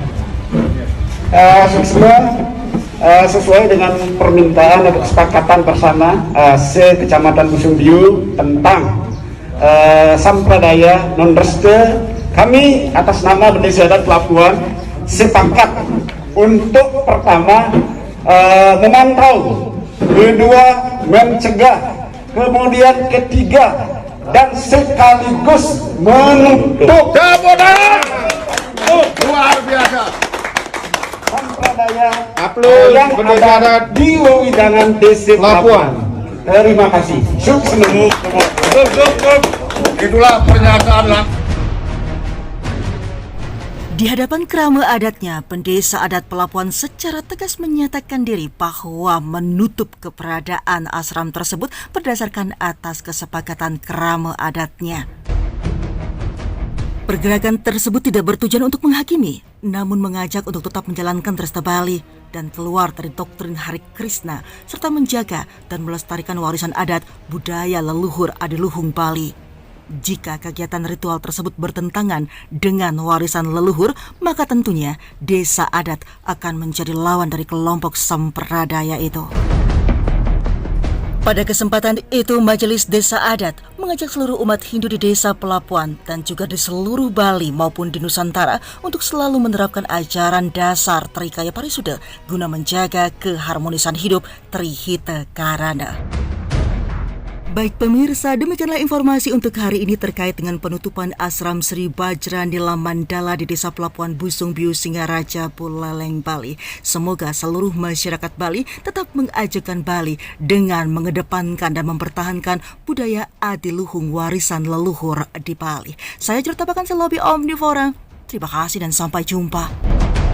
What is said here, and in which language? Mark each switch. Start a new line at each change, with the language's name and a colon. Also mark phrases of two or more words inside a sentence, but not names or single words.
Indonesian: Sesuai dengan permintaan atau kesepakatan bersama se Kecamatan Busung Biu tentang Sampradaya Non-Reste, kami atas nama Bendesa Adat Pelabuhan sepakat untuk pertama memantau, kedua mencegah, kemudian ketiga dan sekaligus menutup Tepuk tangan. Luar biasa. Sampradaya Upload yang Bendesa ada Adat di wewidangan desa Pelabuhan. Pelabuhan. Terima kasih. Sukses. Itulah pernyataan Di hadapan kerama adatnya, pendesa adat Pelabuhan secara tegas menyatakan diri bahwa menutup keberadaan asram tersebut berdasarkan atas kesepakatan kerama adatnya. Pergerakan tersebut tidak bertujuan untuk menghakimi, namun mengajak untuk tetap menjalankan Tresta Bali dan keluar dari doktrin Hare Krishna, serta menjaga dan melestarikan warisan adat budaya leluhur Adiluhung Bali. Jika kegiatan ritual tersebut bertentangan dengan warisan leluhur, maka tentunya desa adat akan menjadi lawan dari kelompok sampradaya itu. Pada kesempatan itu, Majelis Desa Adat mengajak seluruh umat Hindu di Desa Pelabuhan dan juga di seluruh Bali maupun di Nusantara untuk selalu menerapkan ajaran dasar Trikaya Parisuda guna menjaga keharmonisan hidup Trihita Karana. Baik pemirsa, demikianlah informasi untuk hari ini terkait dengan penutupan Asram Sri Bajra Nila Mandala di Desa Pelabuhan Busung Biu Singaraja, Buleleng, Bali. Semoga seluruh masyarakat Bali tetap mengajukan Bali dengan mengedepankan dan mempertahankan budaya adiluhung warisan leluhur di Bali. Saya Jurtabakan Selobi Omnivora. Terima kasih dan sampai jumpa.